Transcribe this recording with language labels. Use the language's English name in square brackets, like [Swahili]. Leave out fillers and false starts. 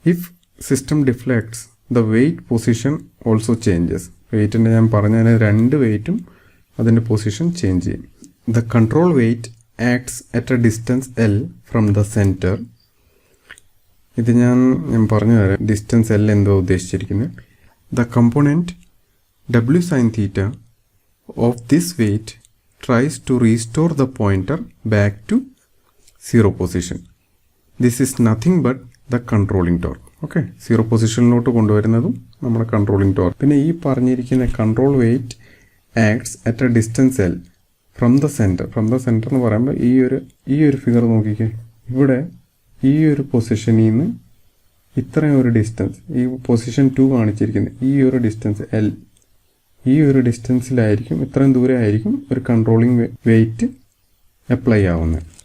[English] If system deflects the weight position also changes. [Malayalam] വെയിറ്റിൻ്റെ ഞാൻ പറഞ്ഞാൽ രണ്ട് വെയിറ്റും അതിൻ്റെ പൊസിഷൻ ചേഞ്ച് ചെയ്യും. [English] The control weight acts at a distance L from the centre. [Malayalam] ഇത് ഞാൻ പറഞ്ഞു തരാം ഡിസ്റ്റൻസ് L എന്തോ ഉദ്ദേശിച്ചിരിക്കുന്നത്. [English] The component W sin theta of this weight tries to restore the pointer back to 0 position. This is nothing but the controlling torque. [Malayalam] Okay, 0 പൊസിഷനിലോട്ട് കൊണ്ടുവരുന്നതും നമ്മുടെ controlling torque. പിന്നെ ഈ പറഞ്ഞിരിക്കുന്ന [English] Control weight acts at a distance L from the centre. [Malayalam] എന്ന് പറയുമ്പോൾ ഈ ഒരു figure നോക്കിക്കേ, ഇവിടെ ഈ ഒരു പൊസിഷനിൽ നിന്ന് ഇത്രയും ഒരു ഡിസ്റ്റൻസ്, ഈ പൊസിഷൻ 2 കാണിച്ചിരിക്കുന്നത്, ഈ ഒരു ഡിസ്റ്റൻസ് L, ഈ ഒരു ഡിസ്റ്റൻസിലായിരിക്കും, ഇത്രയും ദൂരെ ആയിരിക്കും ഒരു കൺട്രോളിംഗ് വെയിറ്റ് അപ്ലൈ ആവുന്നത്.